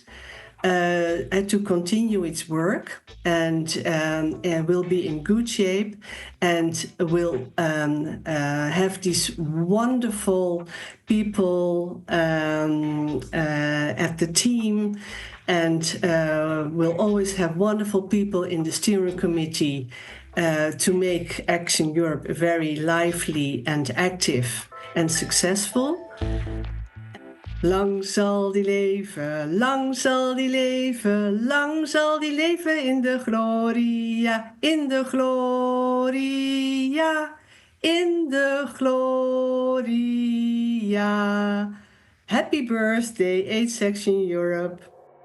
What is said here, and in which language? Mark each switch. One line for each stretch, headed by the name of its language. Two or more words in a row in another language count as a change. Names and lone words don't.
English: to continue its work, and will be in good shape, and will have these wonderful people at the team, and will always have wonderful people in the steering committee to make Action Europe very lively and active and successful.
Dutch: Lang zal die leven, lang zal die leven, lang zal die leven in de gloria, in de gloria, in de gloria.
English: Happy birthday, AIDS Action Europe.